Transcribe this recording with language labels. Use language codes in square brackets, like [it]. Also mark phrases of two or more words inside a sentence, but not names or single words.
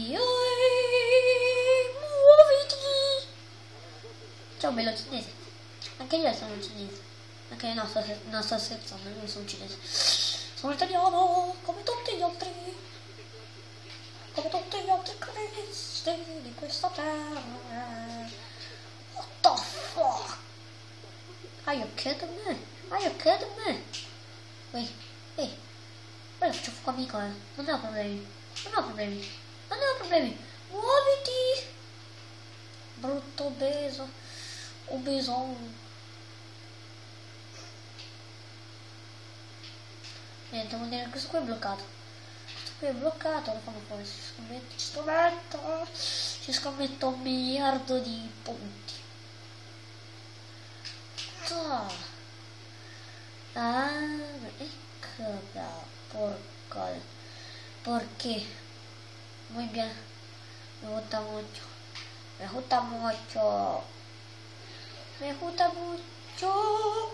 [it] Muoviti. Ciao bello cinese. Anche io sono cinese. Anche no, sto scherzando, io sono cinese. Sono italiano come tutti gli altri. Come tutti gli altri cristi di questa terra. [en] What the fuck? Are you kidding me? Are you kidding me? [it] Ehi, ora faccio fuoco amico, non ho problemi. Non ho problemi. Non ho problemi. Muoviti! Brutto obeso. Obesone. Niente, vuol dire che questo qui è bloccato. Questo qui è bloccato, lo fanno fuori. Ci scommetto 1 miliardo di punti. Ecco porco. Perché? [es] Muy bien. Me gusta mucho. Me gusta mucho. Me gusta mucho.